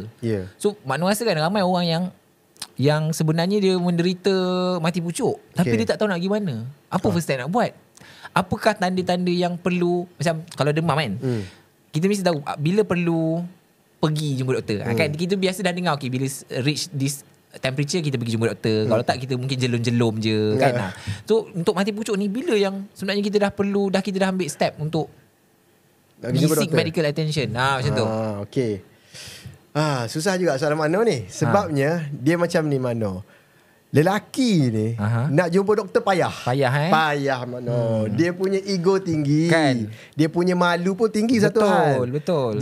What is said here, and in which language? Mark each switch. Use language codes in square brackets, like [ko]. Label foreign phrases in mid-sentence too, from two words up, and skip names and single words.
[ms] So makna rasa kan ramai orang yang sebenarnya dia menderita mati pucuk tapi dia tak tahu nak pergi mana. Apa [en] first step [ms] nak buat? Apakah tanda-tanda yang perlu, macam kalau demam kan, kita mesti tahu bila perlu pergi jumpa doktor. Kan kita biasa dah dengar bila [en] reach this temperature [ms] kita pergi jumpa doktor. Kalau tak kita mungkin jelum-jelum je kan. So untuk mati pucuk ni bila yang sebenarnya kita dah perlu, kita dah ambil step untuk [en] seek medical attention. [ms] Macam tu. Okey. Susah juga soalan Mano ni. Sebabnya dia macam ni Mano. Lelaki ni nak jumpa doktor payah. Payah Mano. Dia punya ego tinggi kan? Dia punya malu pun tinggi. Satu hal. Betul.